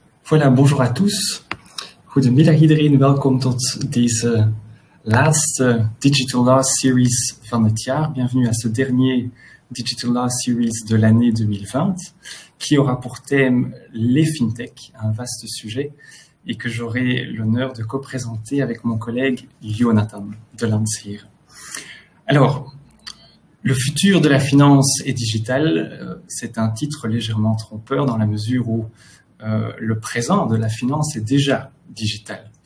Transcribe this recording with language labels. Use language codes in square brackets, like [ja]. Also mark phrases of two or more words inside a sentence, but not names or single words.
[fr] Voilà, bonjour à tous. [nl] Goedemiddag iedereen, welkom tot deze laatste Digital Law Series van het jaar. [fr] Bienvenue à ce dernier Digital Law Series de l'année 2020, qui aura pour thème les fintech, un vaste sujet, et que j'aurai l'honneur de co-présenter avec mon collègue Jonathan de Landshire. Alors, le futur de la finance est digital, c'est un titre légèrement trompeur dans la mesure où le présent de la finance est déjà digital.